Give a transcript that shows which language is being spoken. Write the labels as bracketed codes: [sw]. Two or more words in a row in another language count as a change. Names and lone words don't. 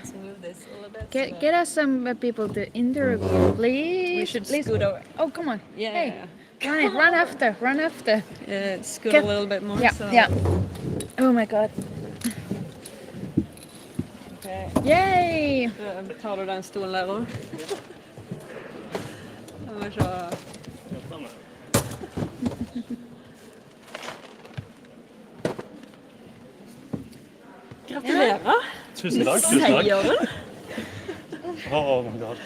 [en] Let's move this a little bit. Get us some people to interview, please. We should please. scoot over. Oh, come on. Yeah, Hey. yeah, yeah. Run after. Scoot Get- a little bit more. Yeah, so. yeah. Oh my god. Okay. Yay! [no] Tar du den stolen der også? Jeg må se. Gratulerer. Tusen takk. Seieren. [en] Oh my god.